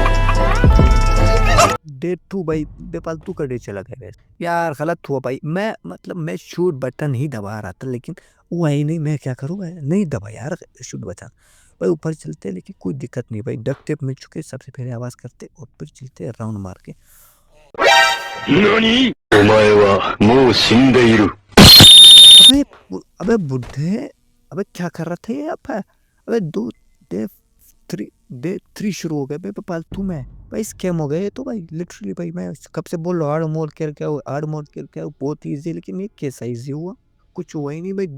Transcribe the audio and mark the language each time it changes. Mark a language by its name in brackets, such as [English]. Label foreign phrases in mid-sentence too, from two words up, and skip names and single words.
[Hindi] डे 2 भाई बेफालतू का डे चला गया वैसे। यार गलत हुआ भाई। मैं मतलब मैं [English] shoot button [Hindi] ही दबा रहा था लेकिन हुआ ही नहीं। मैं क्या करूँ, नहीं दबा यार [English] shoot button [Hindi] भाई। ऊपर चलते लेकिन कोई दिक्कत नहीं भाई। [English] duck tape [Hindi] मिल चुके, सबसे पहले आवाज करते और फिर चलते राउंड मार के। [Japanese] 何お前はもう死んでいる。 [Hindi] अबे अबे बुड्ढे, अबे क्या कर रहा था ये आप। अबे दो डे 3 शुरू हो गए भाई बेफालतू में भाई। स्कैम हो गए ये तो भाई लिटरली भाई। मैं कब से बोल रहा हूँ [English] hard mode [Hindi] खेल के आओ बहुत ईजी, लेकिन ये कैसा ईजी हुआ, कुछ हुआ ही नहीं भाई।